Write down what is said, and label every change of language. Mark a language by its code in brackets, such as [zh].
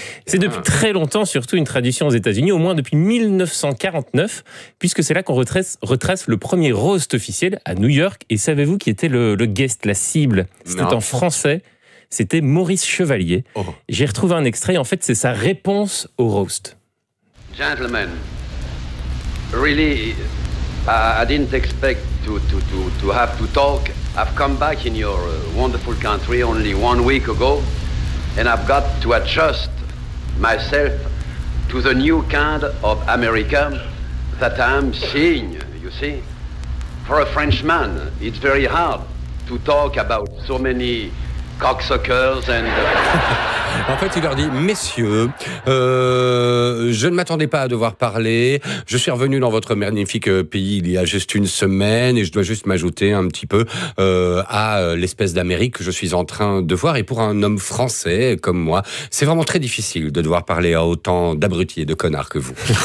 [fr] C'est depuis très longtemps surtout une tradition aux États-Unis, au moins depuis 1949, puisque c'est là qu'on retrace le premier roast officiel à New York. Et savez-vous qui était le guest, la cible? C'était en français, c'était Maurice Chevalier. J'ai retrouvé un extrait, en fait c'est sa réponse au roast. [en] Gentlemen, really, I didn't expect to have to talk. I've come back in your wonderful country only one week ago. And I've got to adjust myself to the new kind of America that I'm seeing, you see. For a Frenchman, it's very hard to talk about so many cocksuckers and... [fr] En fait, il leur dit, messieurs, je ne m'attendais pas à devoir parler. Je suis revenu dans votre magnifique pays il y a juste une semaine et je dois juste m'ajouter un petit peu à l'espèce d'Amérique que je suis en train de voir. Et pour un homme français comme moi, c'est vraiment très difficile de devoir parler à autant d'abrutis et de connards que vous.